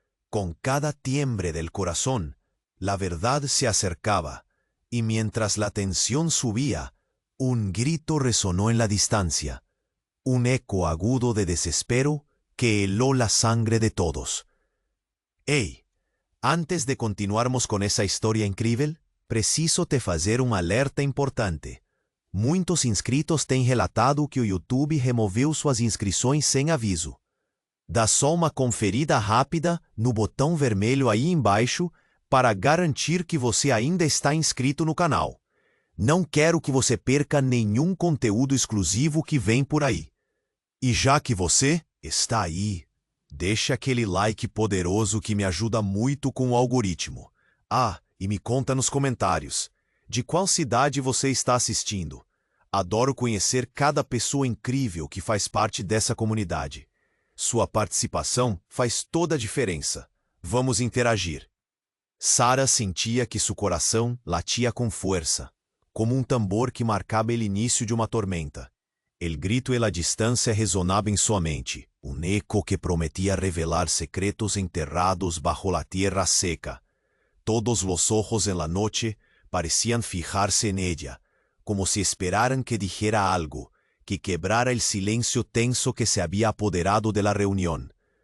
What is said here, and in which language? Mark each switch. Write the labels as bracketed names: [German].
[Spanish] Con cada timbre del corazón, la verdad se acercaba, y mientras la tensión subía, un grito resonó en la distancia, un eco agudo de desespero que heló la sangre de todos. [Portuguese] «Ei, antes de continuarmos con essa história incrível, preciso te fazer um alerta importante. Muitos inscritos têm relatado que o YouTube removeu suas inscrições sem aviso. Dá só uma conferida rápida no botão vermelho aí embaixo para garantir que você ainda está inscrito no canal. Não quero que você perca nenhum conteúdo exclusivo que vem por aí. E já que você está aí, deixa aquele like poderoso que me ajuda muito com o algoritmo. Ah, e me conta nos comentários, de qual cidade você está assistindo? Adoro conhecer cada pessoa incrível que faz parte dessa comunidade. Sua participação faz toda a diferença. Vamos interagir. Sara sentia que seu coração latia com força, como um tambor que marcava o início de uma tormenta. [Spanish] El grito [Portuguese] e la distância ressonavam em sua mente, [Spanish] un eco que prometía revelar secretos enterrados bajo la tierra seca. Todos los ojos en la noche parecían fijarse en ella, como si esperaran que dijera algo, que quebrara el silencio tenso que se había apoderado de la reunión.